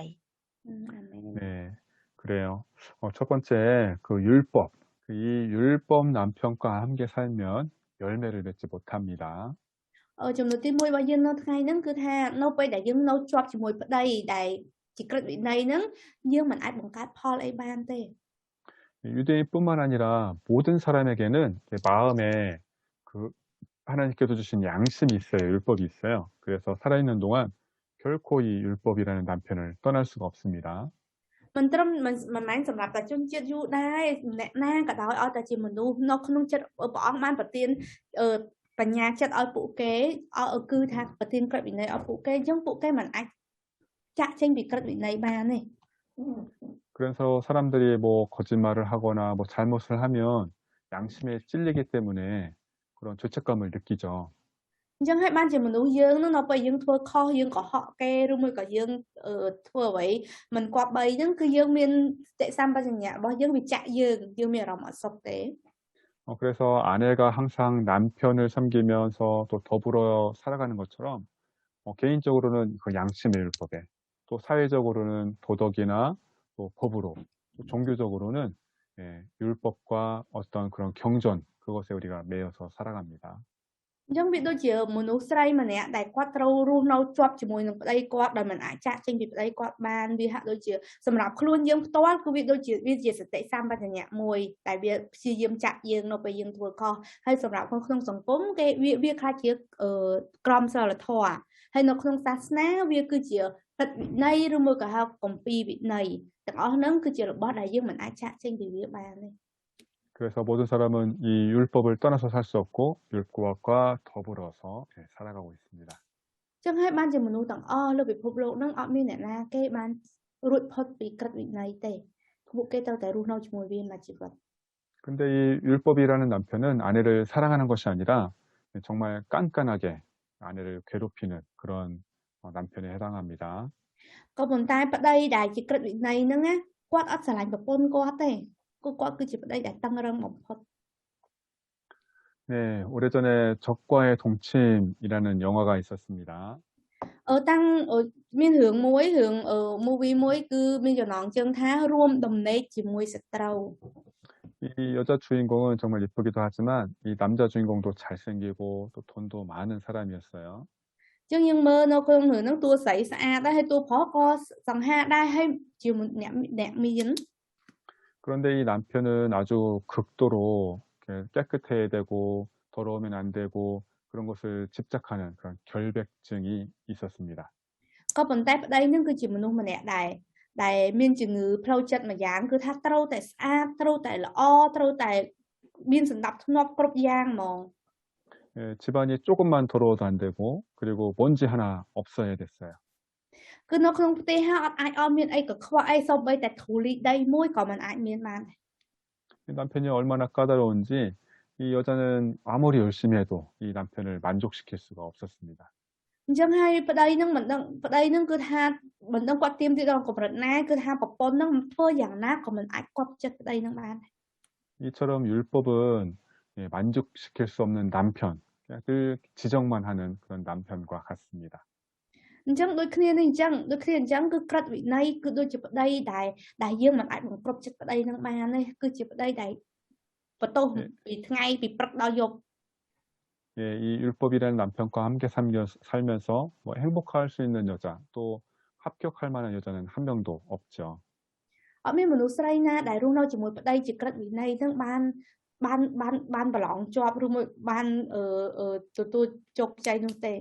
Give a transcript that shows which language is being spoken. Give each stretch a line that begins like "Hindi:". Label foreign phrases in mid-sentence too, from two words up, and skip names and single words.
Khmer: អាមែន
Korean: 네, 그래요. 첫 번째 그 율법 이 율법 남편과 함께 살면 열매를 맺지 못합니다.
Khmer: ចំណុចទី1របស់យើងនៅថ្ងៃហ្នឹងគឺថានៅពេលដែលយើងនៅជាប់ជាមួយប្តីដែលជាក្រឹតវិន័យហ្នឹងយើងមិនអាចបង្កើតផលអីបានទេ
Korean: 유대인뿐만 아니라 모든 사람에게는 마음에 그 하나님께서 주신 양심이 있어요. 율법이 있어요. 그래서 살아있는 동안 결코 이 율법이라는 남편을 떠날 수가 없습니다.
Khmer: មិនត្រឹមមិនមែនសម្រាប់តែជនជាតិយូដែរអ្នកណាក៏ដោយឲ្យតែជាមនុស្សនៅក្នុងចិត្តព្រះអង្គបានប្រទានបញ្ញាចិត្តឲ្យពួកគេគឺថាប្រទានក្រឹតវិន័យឲ្យពួកគេអញ្ចឹងពួកគេមិនអាចចាក់ចេញពីក្រឹតវិន័យបានទេ
Korean: 그래서 사람들이 뭐 거짓말을 하거나 뭐 잘못을 하면 양심에 찔리기 때문에 그런 죄책감을 느끼죠.
Khmer: អញ្ចឹងហើយបានជាមនុស្សយើងនៅពេលយើងធ្វើខុសយើងកុហកគេឬមួយក៏យើងធ្វើអ្វីមិនគប្បីហ្នឹងគឺយើងមានសតិសម្បជញ្ញៈរបស់យើងវាចាក់យើងមានអារម្មណ៍អត់សុខទេ
Korean: 그래서 아내가 항상 남편을 섬기면서 또 더불어 살아가는 것처럼 개인적으로는 그 양심의 율법에 또 사회적으로는 도덕이나 또 법으로 또 종교적으로는 율법과 어떤 그런 경전 그것에 우리가 매여서 살아갑니다.
Khmer: អញ្ចឹងវាដូចជាមនុស្សស្រីម្នាក់ដែលគាត់ត្រូវរស់នៅជាប់ជាមួយនឹងប្តីគាត់ដោយមិនអាចចាកចេញពីប្តីគាត់បានវាហាក់ដូចជាសម្រាប់ខ្លួនយើងផ្ទាល់គឺវាដូចជាវាជាសតិសម្បជញ្ញៈមួយដែលវាព្យាយាមចាក់យើងនៅពេលយើងធ្វើខុសហើយសម្រាប់ក្នុងសង្គមគេវាខ្លះជាក្រមសីលធម៌ហើយនៅក្នុងសាសនាវាគឺជាព្រឹត្តិវិន័យឬមួយក៏ហៅគម្ពីរវិន័យទាំងអស់ហ្នឹងគឺជារបស់ដែលយើងមិនអាចចាកចេញពីវាបានទេ
Korean: 그래서 모든 사람은 이 율법을 떠나서 살 수 없고 율법과 더불어서 살아가고 있습니다.
Khmer: ចឹងហើយបានជាមនុស្សទាំងអស់លើពិភពលោកហ្នឹងអត់មានអ្នកណាគេបានរួចផុតពីក្រឹតវិន័យទេពួកគេត្រូវតែរស់នៅជាមួយវាមួយជីវិត
Korean: 근데 이 율법이라는 남편은 아내를 사랑하는 것이 아니라 정말 깐깐하게 아내를 괴롭히는 그런 남편에 해당합니다.
Khmer: ក៏ប៉ុន្តែប្តីដែលជាក្រឹតវិន័យហ្នឹងណាគាត់អត់ស្រឡាញ់ប្រពន្ធគាត់ទេគាត់គឺជាប្តីដែលតឹងរឹងបំផុត
Korean: 네, 오래전에 적과의 동침이라는 영화가 있었습니다.
Khmer: តាំងមានរឿងមួយរឿង movie មួយគឺមានចំណងជើងថារួមដំណេកជាមួយសត្រូវ
Korean: 이 여자 주인공은 정말 예쁘기도 하지만 이 남자 주인공도 잘생기고 또 돈도 많은 사람이었어요.
Khmer: ចឹងយើងមើលនៅក្នុងរឿងហ្នឹងតួស្រីស្អាតដែរហើយតួប្រុសក៏សង្ហាដែរហើយជាអ្នកមាន
Korean: 그런데 이 남편은 아주 극도로 깨끗해야 되고 더러우면 안 되고 그런 것을 집착하는 그런 결백증이 있었습니다.
Khmer: ក៏ប៉ុន្តែប្តីហ្នឹងគឺជាមនុស្សម្នាក់ដែលមានជំងឺផ្លូវចិត្តមួយយ៉ាងគឺថាត្រូវតែស្អាតត្រូវតែល្អត្រូវតែមានសណ្ដាប់ធ្នាប់គ្រប់យ៉ាងហ្មង
Korean: 집안이 조금만 더러워도 안 되고 그리고 먼지 하나 없어야 됐어요.
Khmer: គឺនៅក្នុងផ្ទះហ្នឹងអត់អាចឲ្យមានអីកខ្វក់អីសូម្បីតែធូលីដីមួយក៏មិនអាចមានបានដែរ
Korean: 남편이 얼마나 까다로운지 이 여자는 아무리 열심히 해도 이 남편을 만족시킬 수가 없었습니다.
Khmer: អញ្ចឹងហើយប្តីហ្នឹងមិនដឹងប្តីហ្នឹងគឺថាមិនដឹងគាត់ទៀមទីដល់កម្រិតណាគឺថាប្រពន្ធហ្នឹងធ្វើយ៉ាងណាក៏មិនអាចគាប់ចិត្តប្តីហ្នឹងបានដែរ
Korean: 이처럼 율법은 만족시킬 수 없는 남편, 늘 지적만 하는 그런 남편과 같습니다.
Khmer: អញ្ចឹងដូចគ្នានេះអញ្ចឹងគឺក្រឹតវិន័យគឺដូចជាប្តីដែលយើងមិនអាចបង្គ្រប់ចិត្តប្តីហ្នឹងបានទេគឺជាប្តីដែលបន្ទោសពីថ្ងៃពីព្រឹកដល់យប់
Korean: 예, 이 율법이라는 남편과 함께 살면서 뭐 행복할 수 있는 여자, 또 합격할 만한 여자는 한 명도 없죠.
Khmer: អត់មានមនុស្សស្រីណាដែលរស់នៅជាមួយប្តីជាក្រឹតវិន័យហ្នឹងបានប្រឡងជាប់ឬមួយបានទទួលជោគជ័យនោះទេ